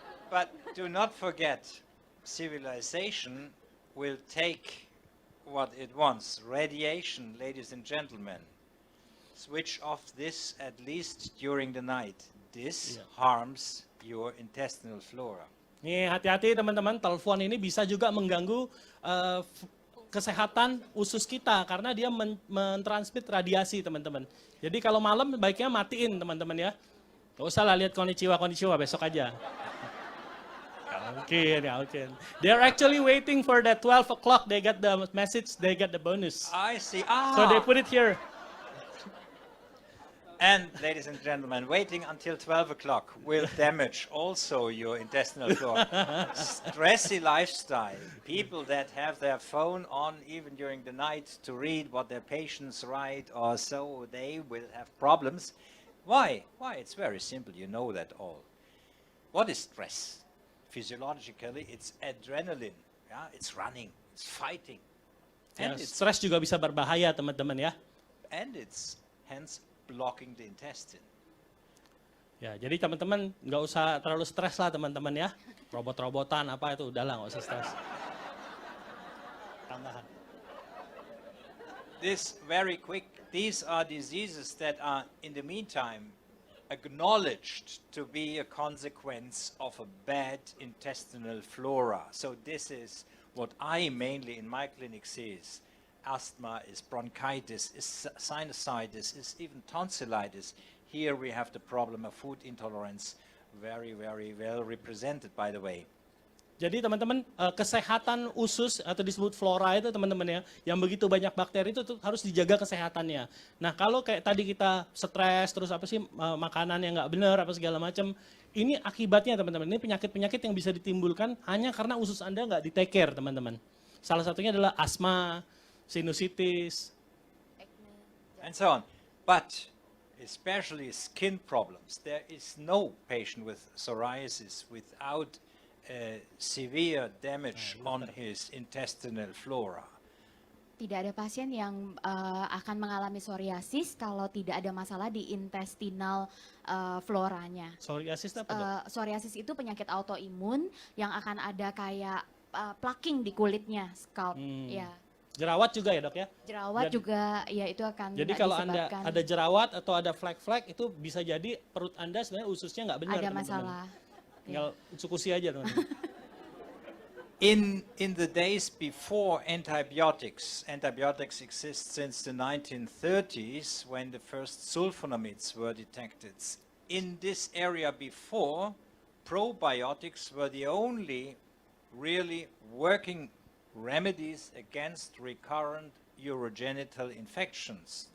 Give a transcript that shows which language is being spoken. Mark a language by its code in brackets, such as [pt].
[en] But do not forget, civilization will take what it wants. Radiation, ladies and gentlemen. Switch off this at least during the night. This harms your intestinal flora. [id] Nih, hati-hati teman-teman, telepon ini bisa juga mengganggu kesehatan usus kita karena dia mentransmit radiasi teman-teman. Jadi kalau malam baiknya matiin teman-teman ya. Gak usah lah lihat konnichiwa besok aja. Mungkin. [en] They're actually waiting for that 12 o'clock. They get the message, they get the bonus. I see. So they put it here. And ladies and gentlemen, waiting until 12 o'clock will damage also your intestinal flora. Stressy lifestyle, people that have their phone on even during the night to read what their patients write or so, they will have problems. Why? It's very simple, you know that all. What is stress? Physiologically, it's adrenaline. Yeah? It's running, it's fighting. [id] Ya, [en] And it's, [id] stres juga bisa berbahaya teman-teman ya. [en] and it's hence blocking the intestine. [id] Ya, jadi teman-teman nggak usah terlalu stres lah teman-teman ya. Robot-robotan apa itu udahlah nggak usah stres. Tambahan. [en] This very quick, these are diseases that are in the meantime acknowledged to be a consequence of a bad intestinal flora. So this is what I mainly in my clinic see is asthma, is bronchitis, is sinusitis, is even tonsillitis. Here we have the problem of food intolerance, very, very well represented by the way. [id] Jadi teman-teman, kesehatan usus atau disebut flora itu teman-teman ya, yang begitu banyak bakteri itu tuh harus dijaga kesehatannya. Nah kalau kayak tadi kita stres, terus makanan yang nggak benar, apa segala macam, ini akibatnya teman-teman, ini penyakit-penyakit yang bisa ditimbulkan hanya karena usus Anda nggak di- [en] take care [id] teman-teman. Salah satunya adalah asma, sinusitis, [en] And so on. But especially skin problems. There is no patient with psoriasis without severe damage on his intestinal flora. [id] Tidak ada pasien yang akan mengalami psoriasis kalau tidak ada masalah di intestinal floranya. psoriasis itu apa dok? Psoriasis itu penyakit autoimun yang akan ada kayak plaking di kulitnya, scalp. Ya. Jerawat juga ya dok ya? Jerawat juga ya itu akan Jadi kalau Anda ada jerawat atau ada flek-flek itu bisa jadi perut Anda sebenarnya ususnya nggak benar ada teman-teman. masalah. Tinggal cukusi aja teman-teman. [en] In the days before antibiotics exist since the 1930s when the first sulfonamides were detected. In this area before, probiotics were the only really working remedies against recurrent urogenital infections.